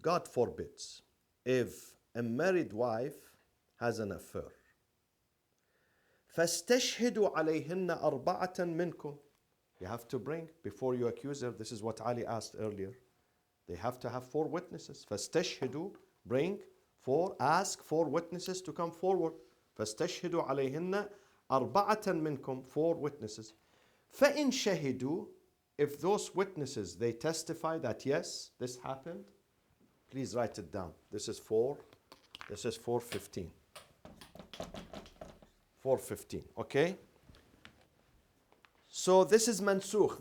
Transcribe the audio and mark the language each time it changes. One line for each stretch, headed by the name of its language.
English: God forbids if a married wife has an affair.
Arabic: فَاسْتَشْهِدُوا عَلَيْهِنَّ أَرْبَعَةً مِنْكُمْ.
English: You have to bring, before you accuse her, this is what Ali asked earlier. They have to have 4 witnesses. فَاسْتَشْهِدُوا, bring 4, ask 4 witnesses to come forward.
Arabic: فَاسْتَشْهِدُوا عَلَيْهِنَّ أَرْبَعَةً مِنْكُمْ,
English: 4 witnesses. فَإِنْ شَهِدُوا, if those witnesses, they testify that yes, this happened, please write it down. This is 415. 415, okay? So this is mansukh.